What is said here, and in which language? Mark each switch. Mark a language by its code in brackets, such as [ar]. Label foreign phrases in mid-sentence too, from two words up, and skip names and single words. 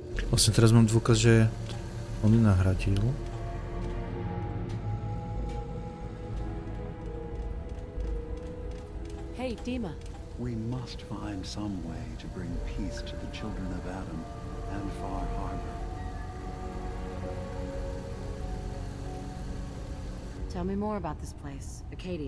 [sk] Vlastne teraz mám dôkaz, že on ju nahradil. [en] Hey, Dima. We must find some way to bring peace to the children of Adam and Far Harbor. Tell me more about this place, Acadia.